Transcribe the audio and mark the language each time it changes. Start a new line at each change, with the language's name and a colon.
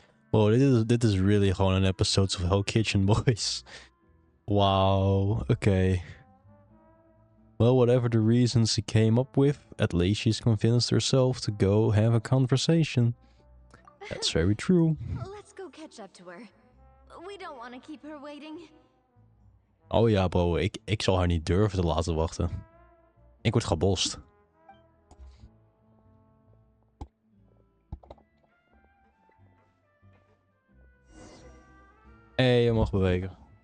Dutch: Wow, dit is really gewoon een episode of Hell Kitchen Boys.
English: Wow, okay. Well, whatever the reasons she came up with, at least she's convinced herself to go have a conversation. That's very true. Let's go catch up to her. We don't want to keep her waiting.
Dutch: Oh ja, bro, ik zal haar niet durven te laten wachten. Ik word gebost. Hey, je mag bewegen.